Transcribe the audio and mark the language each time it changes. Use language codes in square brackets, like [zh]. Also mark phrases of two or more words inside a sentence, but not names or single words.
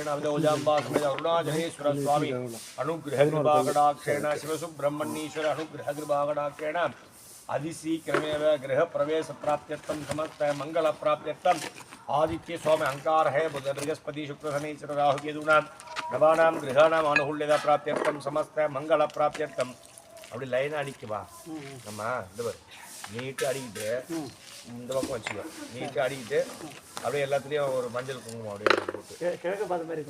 [sa] अविदोजाम्बा समेत अरुणाचलेश्वर स्वामी अनुग्रह कृपा कटाक्षेण शिवसुब्रह्मण्येश्वर अनुग्रह कृपा कटाक्षेण अतिशीघ्रमेव गृह प्रवेश प्राप्त्यर्थम समस्त मंगल प्राप्त्यर्थम आदित्य स्वामी अंकार है बुध बृहस्पति शुक्र शनिश्चर राहु केतूनां नवानां गृहाणां अनुकूल्यता प्राप्त्यर्थम समस्त मंगल प्राप्त्यर्थम [ta] அப்படி லைனாக அடிக்குவா நம்ம இந்த பாரு நீட்டாக அடிக்கிட்டு இந்த பக்கம் வச்சுக்கோ நீட்டாக அடிக்கிட்டு அப்படியே எல்லாத்துலேயும் ஒரு மஞ்சள் குங்குமம் அப்படியே போட்டு கிழக்கு பார்த்த மாதிரி